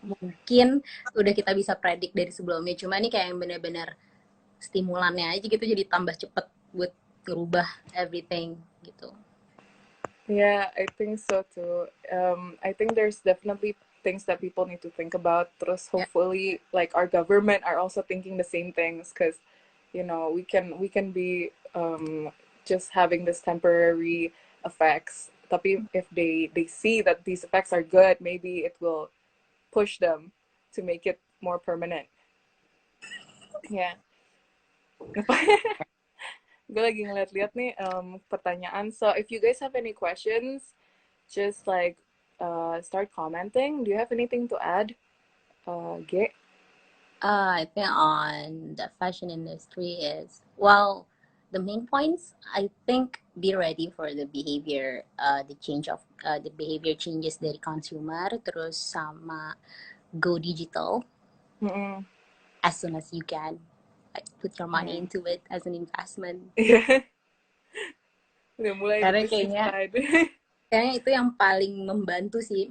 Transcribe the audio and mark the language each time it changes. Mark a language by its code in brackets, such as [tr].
[id] mungkin udah kita bisa predik dari sebelumnya, cuma ini kayak yang benar-benar stimulannya aja gitu jadi tambah cepet buat ngerubah everything gitu. [en] Yeah, I think so too. I think there's definitely things that people need to think about. [id] Terus [en] Yeah. hopefully, like our government are also thinking the same things, because, you know, we can be just having this temporary effects. [id] Tapi [en] if they see that these effects are good, maybe it will push them to make it more permanent. Yeah. [id] Gue lagi ngeliat-liat nih pertanyaan. [en] So if you guys have any questions, just like start commenting. Do you have anything to add, Ge? I think on the fashion industry is, well, the main points, I think be ready for the behavior, the change of the behavior changes [id] dari consumer, terus sama [en] go digital Mm-mm. as soon as you can. Like, put your money into it as an investment. [id] Yeah. Udah mulai Karena [en] the business side. [id] kayaknya itu yang paling membantu sih.